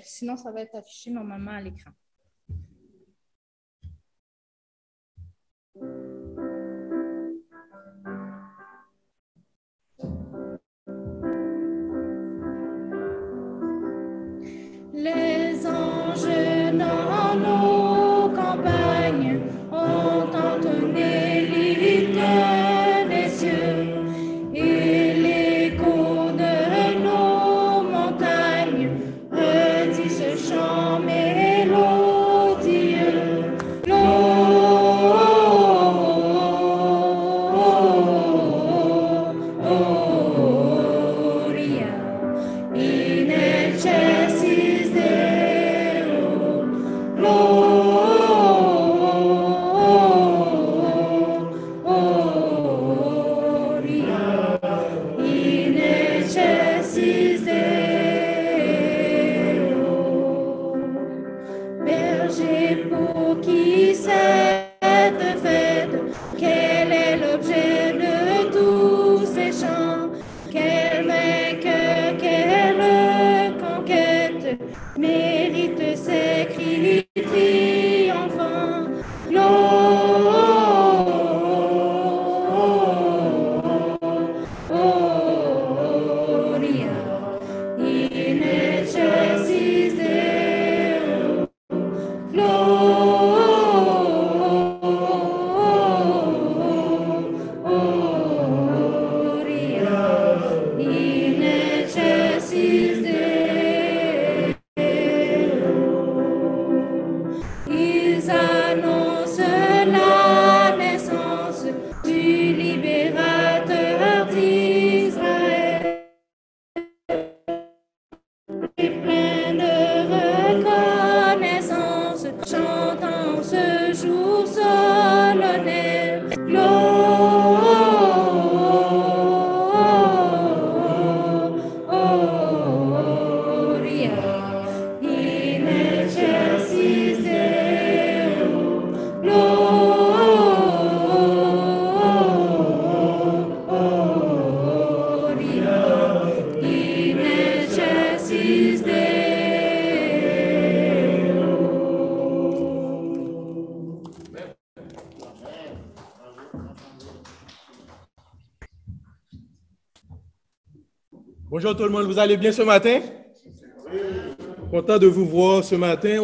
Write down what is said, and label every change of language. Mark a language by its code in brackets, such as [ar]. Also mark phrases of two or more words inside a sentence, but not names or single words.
[fr] Sinon, ça va être affiché normalement à l'écran. Les anges dans nos campagnes ont entonné l'hymne des cieux et l'écho de nos montagnes redit ce chant mélodieux. [la] Gloria in excelsis Deo, Gloria in excelsis Deo. [fr] Berger pour qui cette fête, quel est l'objet de tous ces chants? Quel vainqueur, quelle conquête mérite ces cris triomphants? [la] Gloria in excelsis Deo. Gloria in excelsis Deo. [fr] Ils annoncent la naissance du libérateur d'Israël. Et plein de reconnaissance, chantant ce jour solennel. [la] Gloria in excelsis Deo. Gloria in excelsis Deo. [fr] Bonjour tout le monde, vous allez bien ce matin? Content de vous voir ce matin.